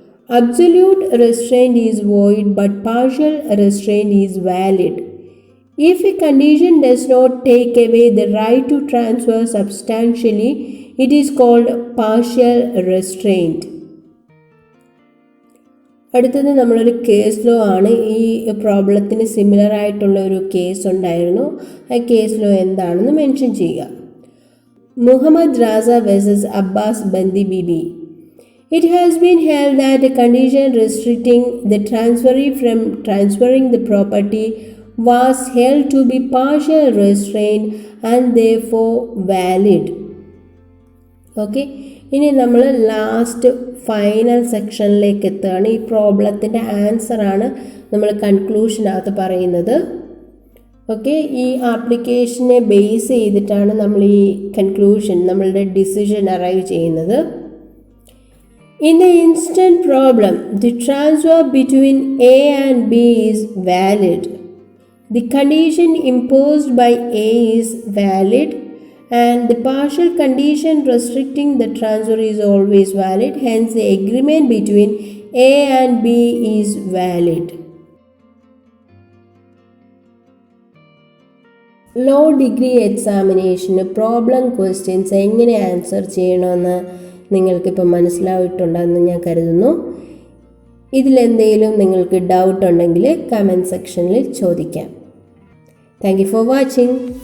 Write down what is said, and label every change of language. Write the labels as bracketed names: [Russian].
[English] Absolute restraint is void, but partial restraint is valid. If a condition does not take away the right to transfer substantially, it is called partial restraint. [Malayalam] അടുത്തത് നമ്മളൊരു case law ആണ്. ഈ പ്രോബ്ലത്തിന് similar ആയിട്ടുള്ള ഒരു case ഉണ്ടായിരുന്നു. ആ case law എന്താണെന്ന് mention ചെയ്യുക. Muhammad Raza versus Abbas Bandi BB. [English] It has been held that a condition restricting the transferee from transferring the property was held to be partial restraint and therefore valid. [Malayalam] Okay, ഇനി നമ്മൾ last final സെക്ഷനിലേക്ക് എത്തുകയാണ്. ഈ പ്രോബ്ലത്തിൻ്റെ ആൻസറാണ് നമ്മൾ കൺക്ലൂഷനകത്ത് പറയുന്നത്. Okay, ഈ ആപ്ലിക്കേഷനെ base ചെയ്തിട്ടാണ് നമ്മൾ ഈ കൺക്ലൂഷൻ, നമ്മളുടെ ഡിസിഷൻ അറൈവ് ചെയ്യുന്നത്. [English] In the instant problem, the transfer between A and B is valid. The condition imposed by A is valid and the partial condition restricting the transfer is always valid. Hence, the agreement between A and B is valid. [Malayalam] Law degree എക്സാമിനേഷന് problem questions എങ്ങനെ answer ചെയ്യണമെന്ന് നിങ്ങൾക്കിപ്പോൾ മനസ്സിലായിട്ടുണ്ടെന്ന് ഞാൻ കരുതുന്നു. ഇതിലെന്തെങ്കിലും നിങ്ങൾക്ക് doubt ഉണ്ടെങ്കിൽ comment സെക്ഷനിൽ ചോദിക്കാം. [English] Thank you for watching.